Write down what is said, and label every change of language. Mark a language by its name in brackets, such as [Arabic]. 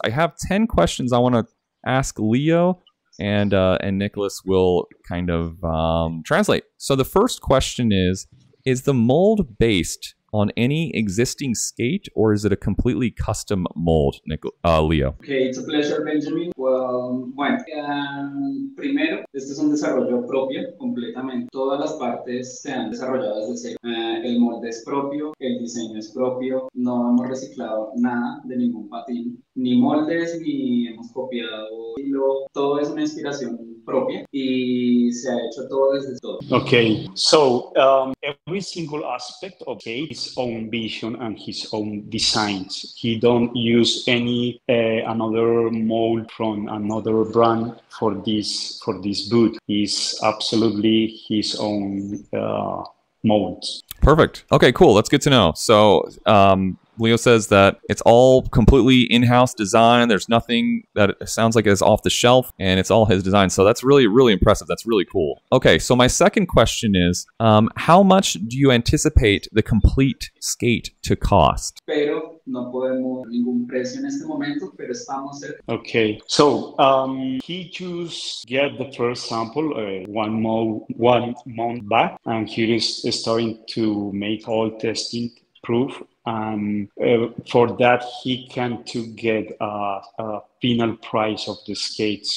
[English] I have 10 questions I want to ask Leo, and Nicholas will kind of translate. So the first question is the mold based on any existing skate, or is it a completely custom mold, Leo? Okay, it's a pleasure, Benjamin. [Spanish] Bueno, primero, este es un desarrollo propio, completamente. Todas las partes se han desarrollado desde cero. El molde es propio, el diseño es propio, no hemos reciclado nada de ningún patín, ni moldes, ni hemos copiado hilo. Todo es una inspiración propia y se ha hecho todo desde todo. [English] Okay, so every single aspect of skate his own vision and his own designs. He don't use any another mold from another brand for this boot. He's absolutely his own molds. Perfect. Okay, cool. That's good to know. So Leo says that it's all completely in-house design. There's nothing that it sounds like is off the shelf, and it's all his design. So that's really, really impressive. That's really cool. Okay, so my second question is, how much do you anticipate the complete skate to cost? [Spanish] Pero no podemos ningún precio en este momento, pero estamos cerca. [English] Okay, so he just get the first sample 1 month back, and he is starting to make all testing proof. For that, he can to get a final price of the skate.